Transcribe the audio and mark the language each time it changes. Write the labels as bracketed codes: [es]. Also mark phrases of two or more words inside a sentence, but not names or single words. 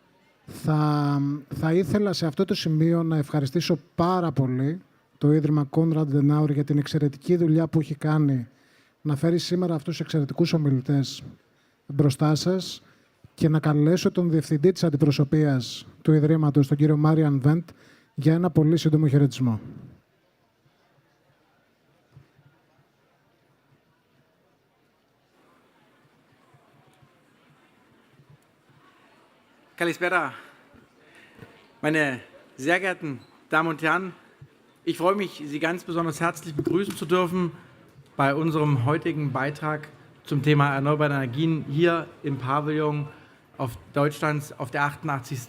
[el] Θα ήθελα σε αυτό το σημείο να ευχαριστήσω πάρα πολύ το Ίδρυμα Konrad Adenauer για την εξαιρετική δουλειά που έχει κάνει να φέρει σήμερα αυτούς τους εξαιρετικούς ομιλητές μπροστά σας και να καλέσω τον Διευθυντή της Αντιπροσωπείας του Ιδρύματος, τον κύριο Μάριαν Βέντ, για ένα πολύ σύντομο χαιρετισμό. Kalispera, [de] meine sehr geehrten Damen und Herren, ich freue mich, Sie ganz besonders herzlich begrüßen zu dürfen bei unserem heutigen Beitrag zum Thema erneuerbare Energien hier im Pavillon auf Deutschlands auf der 88.